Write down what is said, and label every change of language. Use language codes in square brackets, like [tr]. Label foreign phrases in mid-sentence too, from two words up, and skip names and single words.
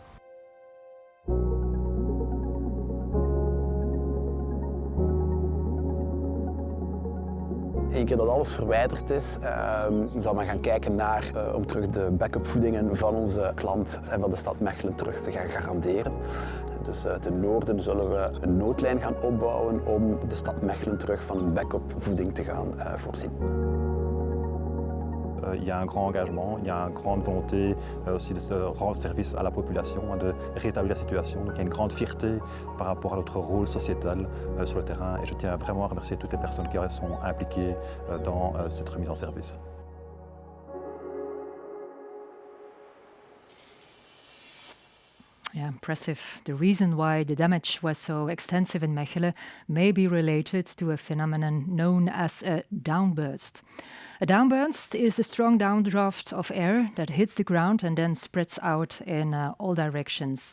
[nl] Eén keer dat alles verwijderd is, zal men gaan kijken naar om terug de backup voedingen van onze klant en van de stad Mechelen terug te gaan garanderen. Dus ten noorden zullen we een noodlijn gaan opbouwen om de stad Mechelen terug van een backup voeding te gaan voorzien. [fr] Il y a un grand engagement, il y a une grande volonté aussi de se rendre service à la population, de rétablir la situation. Donc il y a une grande fierté par rapport à notre rôle sociétal sur le terrain et je tiens vraiment à remercier toutes les personnes qui sont impliquées dans cette remise en service. [en] Yeah, impressive. The reason why the damage was so extensive in Mechelen may be related to a phenomenon known as a downburst. A downburst is a strong downdraft of air that hits the ground and then spreads out in all directions.